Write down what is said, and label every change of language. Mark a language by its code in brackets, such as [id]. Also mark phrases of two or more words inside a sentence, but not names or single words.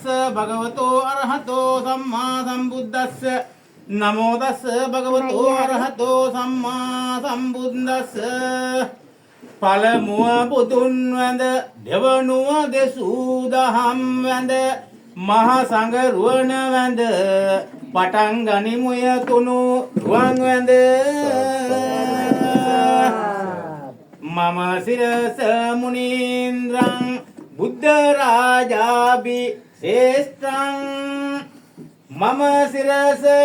[pi] භගවතෝ අරහතෝ සම්මා සම්බුද්දස්ස නමෝ තස්ස භගවතෝ අරහතෝ සම්මා සම්බුද්දස්ස [si] පළමුව බුදුන් වැඳ දෙවනුව දෙසූ දහම් වැඳ මහ සංඝ රුවන වැඳ පටන් ගනිමුය තුනු රුවන් වැඳ [pi] මම සිරස මුනීන්ද්‍රං බුද්ධ රාජාභි ශ්‍රේෂ්ඨං මම සිරස